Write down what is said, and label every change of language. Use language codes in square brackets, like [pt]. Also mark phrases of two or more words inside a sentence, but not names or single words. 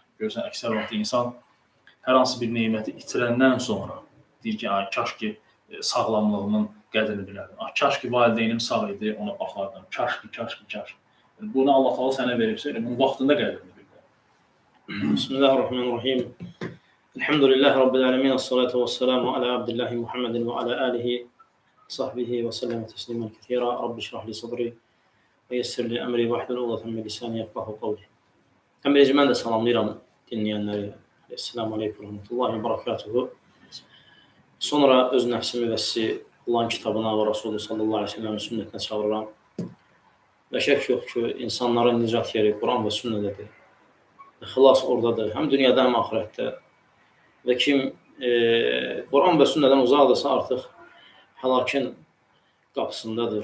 [az] Görürsən, əksər vaxt insan hər hansı bir neməti itirəndən sonra deyir ki, kaş ki sağlamlığımın qədrini bilərdim. Kaş ki valideynim sağ idi, ona baxardım. Kaş ki. Bunu Allah Taala sənə veribsə, bunun vaxtında qədrini bilirlər. [ar] بسم الله الرحمن الرحيم. الحمد لله رب العالمين. الصلاة والسلام على عبد الله محمد وعلى آله صحبه وسلم تسليما كثيرا. رب اشرح لي صدري ويسر لي أمري واحلل عقدة من لساني يفقهوا قولي. [az] Birinci mən də salamlayıram dinləyənləri. [ar] السلام عليكم ورحمة الله وبركاته. [az] Sonra öz nəfsimi və sizi Allahın kitabına və Resulü [ar] صلى الله عليه وسلم'in [az] sünnətinə çağırıram. Və şək yox ki, insanların nicat yeri Quran və sünnədədir. Xilas oradadır, həm dünyada, həm ahirətdə. Və kim Quran və sünnədən uzaqdırsa artıq həlakın qapısındadır.